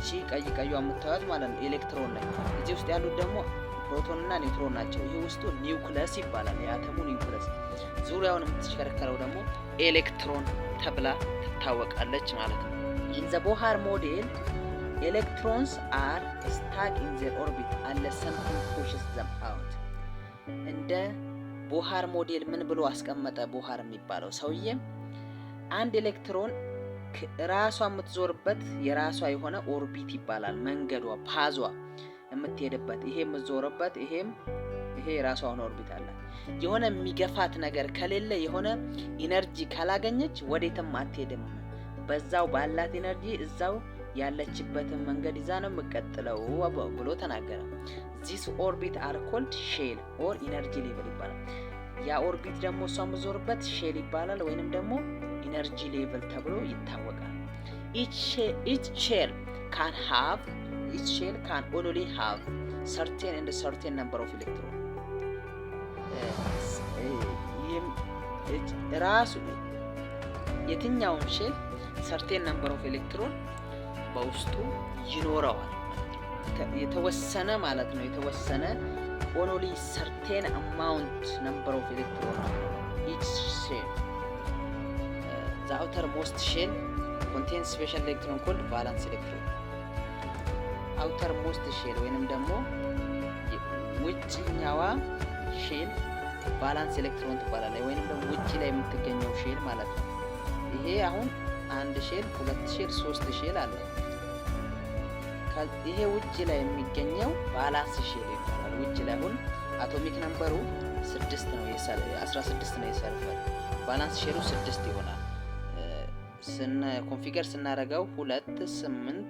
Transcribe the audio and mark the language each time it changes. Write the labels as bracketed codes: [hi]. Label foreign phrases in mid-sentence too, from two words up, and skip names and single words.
[am] ቀዩ የምታዩት ማለት ነው ኤሌክትሮን ላይ። እዚህ ውስጥ ያሉት ደግሞ ፕሮቶንና ኒውትሮን ናቸው። ይሄ ውስጡ ኒውክለስ ይባላል። የአተሙ ኒውክለስ ዙሪያውን የምትሽከረከረው ደግሞ ኤሌክትሮን ተብላ ትታወቃለች ማለት ነው። [en] In the Bohr model electrons are stuck in their orbit unless something pushes them out። [am] እንደ ቦሃር ሞዴል ምን ብሎ አስቀመጠ? ቦሃር የሚባለው ሰውዬ አንድ ኤሌክትሮን ራሷ የምትዞርበት የራሷ የሆነ ኦርቢት ይባላል። መንገዷ ፓዟ የምትሄድበት ይሄ የምትዞርበት ይሄ የራሷ ሆነ ኦርቢት አለ። የሆነ የሚገፋት ነገር ከሌለ የሆነ ኢነርጂ ካላገኘች ወዴትም አትሄድም። በዛው ባላት ኢነርጂ እዛው ያለችበትን መንገድ ይዛ ነው የምትቀጥለው ብሎ ተናገረ። [en] These orbits are called shell or energy level [am] ይባላል። ያ ኦርቢት ደግሞ እሷ የምትዞርበት ሼል ይባላል ወይንም ደግሞ ኢነርጂ ሌቭል ተብሎ ይታወቃል። [en] each shell can only have certain number of electrons። [am] ራሱ የትኛውም ሼል [en] certain number of electron [am] በውስጡ ይኖረዋል። የተወሰነ ማለት ነው። የተወሰነ [en] only certain amount number of electron each shell the outermost shell contains special electron called valence electron። outermost shell [am] ወይንም ደግሞ ውጭኛዋ ሼል ቫላንስ ኤሌክትሮን ትባላለች ወይንም ደግሞ ውጭ ላይ የምትገኘው ሼል ማለት ነው። ይሄ አሁን አንድ ሼል፣ ሁለት ሼል፣ ሶስት ሼል አለ። ይሄ ውጭ ላይ የሚገኘው ቫላንስ ሼል ይባላል። ውጭ ላይ አሁን አቶሚክ ነምበሩ 6 ነው 16 ነው የሰልፈር ቫላንስ ሼሉ 6 ይሆናል። ኮንፊገር ስናረጋው 2 8